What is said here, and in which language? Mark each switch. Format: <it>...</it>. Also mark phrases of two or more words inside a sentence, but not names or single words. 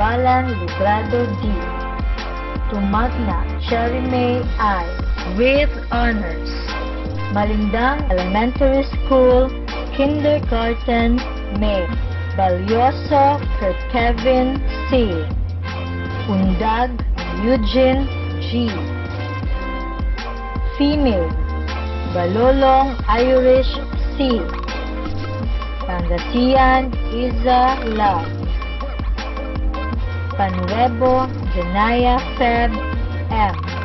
<en>Sambalan Librado D. to Magna Cherry May I with honors. Malindang Elementary School, Kindergarten May. Balyoso Kurt Kevin C. Undag Eugene G. Female Balolong Irish C. Pangasinan Iza Love. Panuebo Janaya Feb M.</en>